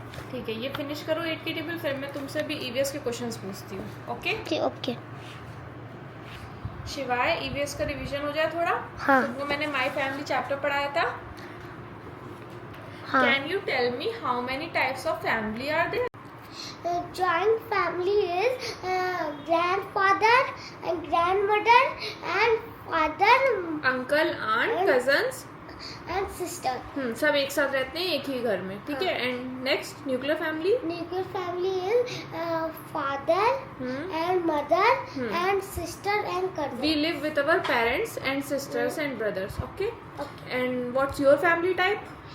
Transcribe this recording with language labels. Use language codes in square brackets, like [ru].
[hi] ठीक है, ये फिनिश करो 8 की टेबल, फिर मैं तुमसे भी ईवीएस के क्वेश्चंस पूछती हूँ। Okay okay. शिवाय, ईवीएस का रिवीजन हो जाए थोड़ा। हाँ तुमको मैंने माय फैमिली चैप्टर पढ़ाया था। हाँ। [en] Can you tell me how many types of family are there? Joint family is grandfather and grandmother and father uncle, aunt, cousins and sister. [hi] सब एक साथ रहते हैं एक ही घर में, ठीक है। [en] And next, nuclear family. Nuclear family is father and mother and sister and cousin. We live with our parents and sisters and brothers. Okay. Okay. And what's your family type?